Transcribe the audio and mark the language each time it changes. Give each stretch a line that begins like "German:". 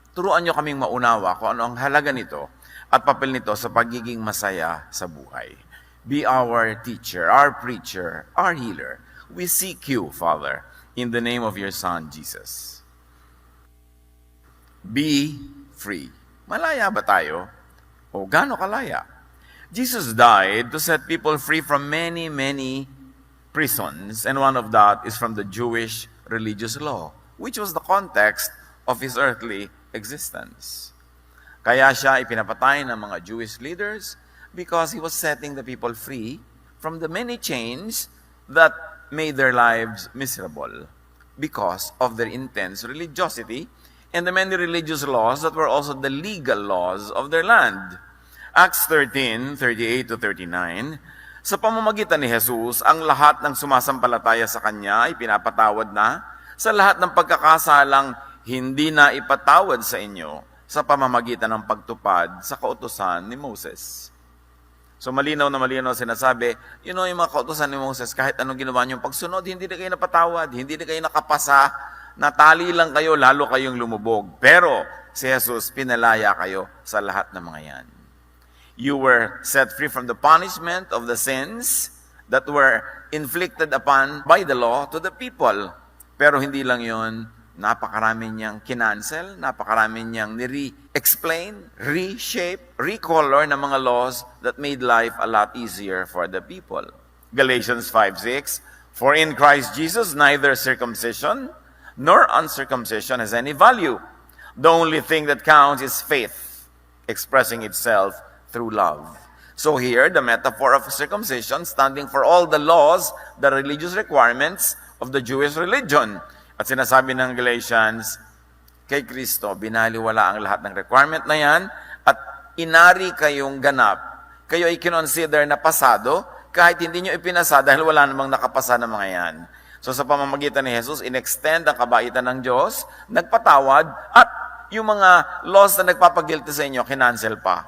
Filipino: Turuan niyo kaming maunawa kung ano ang halaga nito at papel nito sa pagiging masaya sa buhay.
English: Be our teacher, our preacher, our healer. We seek you, Father, in the name of your Son, Jesus. Be free.
Filipino: Malaya ba tayo? O gaano kalaya?
English: Jesus died to set people free from many, many prisons, and one of that is from the Jewish religious law, which was the context of his earthly existence.
Filipino: Kaya siya ipinapatay ng mga Jewish
English: leaders because he was setting the people free from the many chains that made their lives miserable because of their intense religiosity and the many religious laws that were also the legal laws of their land.
Filipino: Acts 13:38-39, sa pamamagitan ni Jesus, ang lahat ng sumasampalataya sa Kanya ay pinapatawad na sa lahat ng pagkakasalang hindi na ipatawad sa inyo sa pamamagitan ng pagtupad sa kautusan ni Moses. So malinaw na malinaw sinasabi, yung mga kautusan ni Moses, kahit anong ginawa niyong pagsunod, hindi na kayo napatawad, hindi na kayo nakapasa, natali lang kayo, lalo kayong lumubog. Pero si Jesus, pinalaya kayo sa lahat ng mga yan.
English: You were set free from the punishment of the sins that were inflicted upon by the law to the people.
Filipino: Pero hindi lang yun, napakarami niyang kinancel, napakarami niyang ni-re-explain, reshape, recolor ng mga
English: laws that made life a lot easier for the people. Galatians 5:6, for in Christ Jesus neither circumcision nor uncircumcision has any value. The only thing that counts is faith, expressing itself through love. So here, the metaphor of circumcision standing for all the laws, the religious requirements of the Jewish religion.
Filipino: At sinasabi ng Galatians, kay Kristo, binaliwala ang lahat ng requirement na yan at inari kayong ganap. Kayo ay kinonsider na pasado kahit hindi nyo ipinasa dahil wala namang nakapasa ng mga yan. So sa pamamagitan ni Jesus, in-extend ang kabaitan ng Diyos, nagpatawad, at yung mga laws na nagpapagilty sa inyo, kinancel pa.